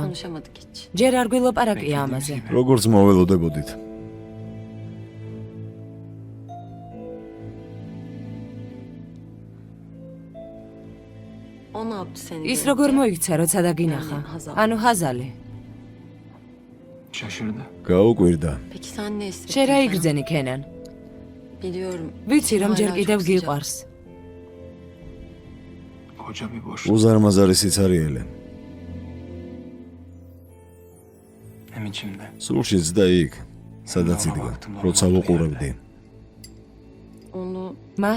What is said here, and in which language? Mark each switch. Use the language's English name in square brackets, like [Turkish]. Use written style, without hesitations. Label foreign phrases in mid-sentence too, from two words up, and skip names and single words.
[Turkish] Konuşamadık hiç. [Georgian] ჯერ არ გვილაპარაკია ამაზე. როგორც მოველოდებოდით. [Turkish] O ne yaptı seni? [Georgian] ის როგორ მოიქცა, როცა დაგინახა? ანუ ჰაზალი. [Turkish] Şaşırdı. [Georgian] გაუკვირდა. [Turkish] Peki sen ne hissettin? [Georgian] შენ რა იგრძენი ქენან? [Turkish] Biliyorum. [Georgian] ვიცი რომ ჯერ [Turkish] Hala [Georgian] კიდევ [Turkish] çok sıcak. [Georgian] გიყვარს. [Turkish] Koca bir boş. [Georgian] უზარმაზარი სიცარიელე. [Turkish] Hem içimde. [Georgian] სულშიც და იქ, სადაც იდგა, როცა ვუყურებდი. [Turkish] Onu [Georgian] მას